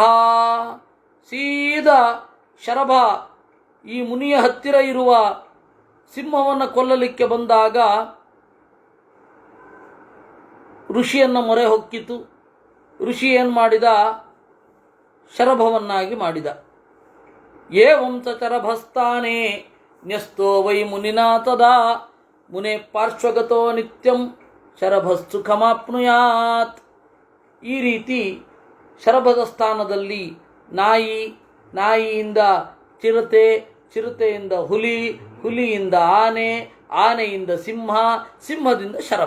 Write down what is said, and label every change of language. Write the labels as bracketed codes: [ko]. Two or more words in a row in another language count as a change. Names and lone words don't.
[kn] ಸೀದಾ ಶರಭ ಈ ಮುನಿಯ ಹತ್ತಿರ ಇರುವ ಸಿಂಹವನ್ನು ಕೊಲ್ಲಲಿಕ್ಕೆ ಬಂದಾಗ ಋಷಿಯನ್ನು ಮೊರೆ ಹೊಕ್ಕಿತು. ಋಷಿ ಏನು ಮಾಡಿದ? ಶರಭವನ್ನಾಗಿ ಮಾಡಿದ. [sa] ಏವಂ ಚ ಚರಭಸ್ತಾನೆ ನ್ಯಸ್ತೋ ವೈ ಮುನಿನಾ ತದಾ ಮುನೆ ಪಾರ್ಶ್ವಗತೋ ನಿತ್ಯಂ ಶರಭಸ್ಸುಖಮಾಪ್ನುಯಾತ್. [kn] ಈ ರೀತಿ ಶರಭದ ಸ್ಥಾನದಲ್ಲಿ ನಾಯಿಯಿಂದ ಚಿರತೆ, ಚಿರತೆಯಿಂದ ಹುಲಿ, ಹುಲಿಯಿಂದ ಆನೆ, ಆನೆಯಿಂದ ಸಿಂಹ, ಸಿಂಹದಿಂದ ಶರಭ.